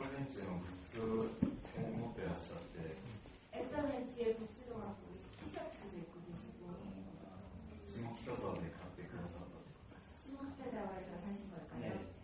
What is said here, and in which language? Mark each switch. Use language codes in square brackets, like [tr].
[ja] チのグッズを持ってらっしゃって、 [ko] SRH의 굿즈도 갖고 티셔츠도 입고 계시고 [ja] 下北沢で買ってくださったと。 [ko] 시모키타자와에서 사신 걸까요?